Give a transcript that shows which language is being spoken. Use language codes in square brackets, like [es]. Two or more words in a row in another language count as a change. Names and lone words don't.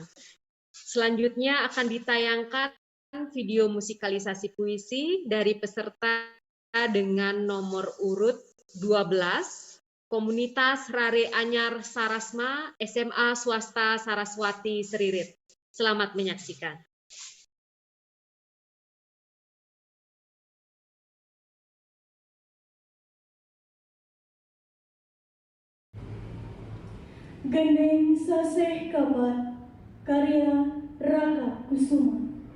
[id] Selanjutnya akan ditayangkan video musikalisasi puisi dari peserta dengan nomor urut 12, Komunitas Rare Anyar Sarasma SMA Swasta Saraswati Seririt. Selamat menyaksikan. Gendeng Saseh Kabar, karya Raka Kusuma.